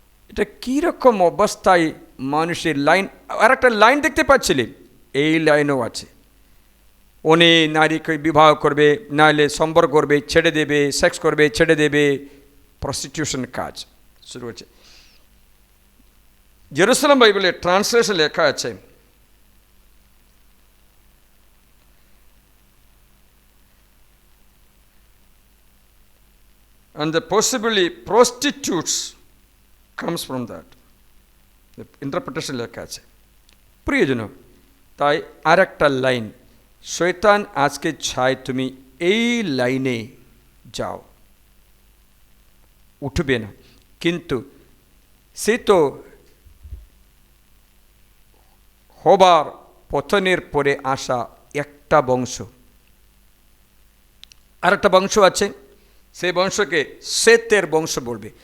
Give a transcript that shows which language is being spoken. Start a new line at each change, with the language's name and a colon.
Bangla: এটা কীরকম অবস্থায় মানুষের লাইন, আর একটা লাইন দেখতে পাচ্ছিলেন, এই লাইনও আছে। উনি নারীকে বিবাহ করবে, নাহলে সম্পর্ক করবে, ছেড়ে দেবে, সেক্স করবে, ছেড়ে দেবে, প্রস্টিটিউশন কাজ শুরু হচ্ছে। জেরুসালেম বাইবেলের ট্রান্সলেশন লেখা আছে,
English: and the possibly prostitutes comes from that. The interpretation
Bangla: লেখা আছে। প্রিয়জন, তাই আর একটা লাইন, শয়তান আজকে চায় তুমি এই লাইনে যাও, উঠবে না। কিন্তু সে তো হবার পতনের পরে আসা একটা বংশ, আর একটা বংশ আছে, সেই বংশকে সেতের বংশ বলবে।